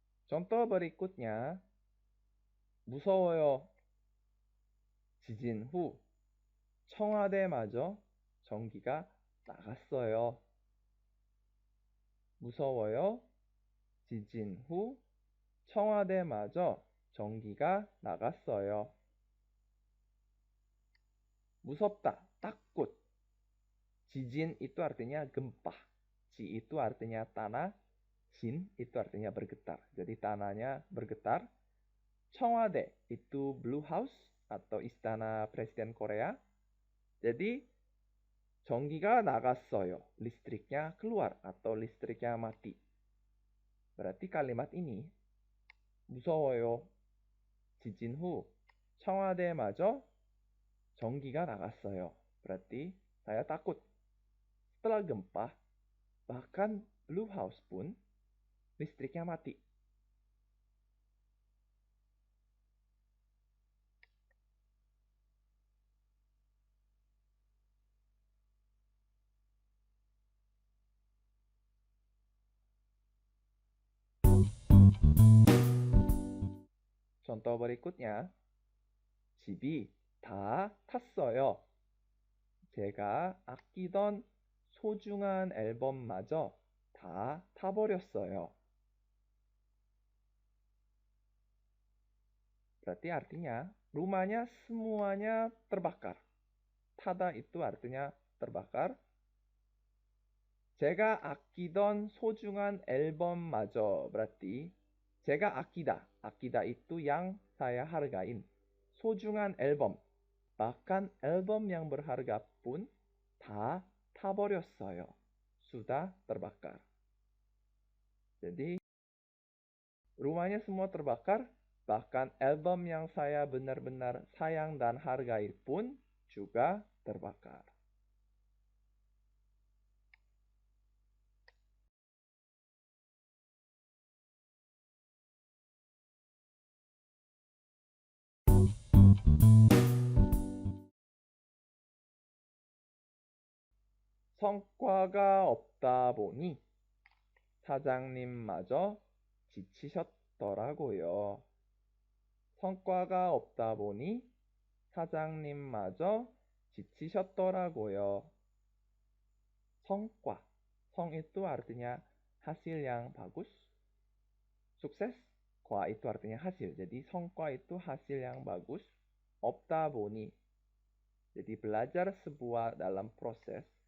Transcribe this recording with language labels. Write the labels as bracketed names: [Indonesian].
[Indonesian] Contoh berikutnya, [Korean] 무서워요. 지진 후 청와대마저 전기가 나갔어요. 무서워요. 지진 후 청와대마저 전기가 나갔어요. 무섭다, takut. [Indonesian] 지진 itu artinya gempa. Ji itu artinya tanah. Jin itu artinya bergetar. Jadi tanahnya bergetar. 청와대 itu Blue House atau istana Presiden Korea. Jadi [Korean] 전기가 나갔어요. [Indonesian] Listriknya keluar atau listriknya mati. Berarti kalimat ini [Korean] 무서워요. 지진 후 청와대마저 전기가 나갔어요. [Indonesian] Berarti saya takut. Setelah gempa, bahkan Blue House pun listriknya mati. Contoh berikutnya, [Korean] 집이 다 탔어요. 제가 아끼던 소중한 앨범마저 다 타버렸어요. [Indonesian] Berarti artinya rumahnya semuanya terbakar. 타다 itu artinya terbakar. [Korean] 제가 아끼던 소중한 앨범마저 [Indonesian] berarti [Korean] 제가 아끼다. [Indonesian] 아끼다 itu yang saya hargain. [Korean] 소중한 앨범. [Indonesian] Bahkan album yang berharga pun [Korean] 다 타버렸어요. [Indonesian] Sudah terbakar. Jadi rumahnya semua terbakar. Bahkan album yang saya benar-benar sayang dan hargai pun juga terbakar. [Korean] 성과가 없다 보니 사장님마저 지치셨더라고요. 성과가 없다 보니 사장님마저 지치셨더라고요. 성과. [Indonesian] 성 itu artinya hasil yang bagus. Sukses. Kwa itu artinya hasil. Jadi 성과 itu hasil yang bagus. [Korean] 없다 보니. [Indonesian] Jadi belajar sebuah dalam proses.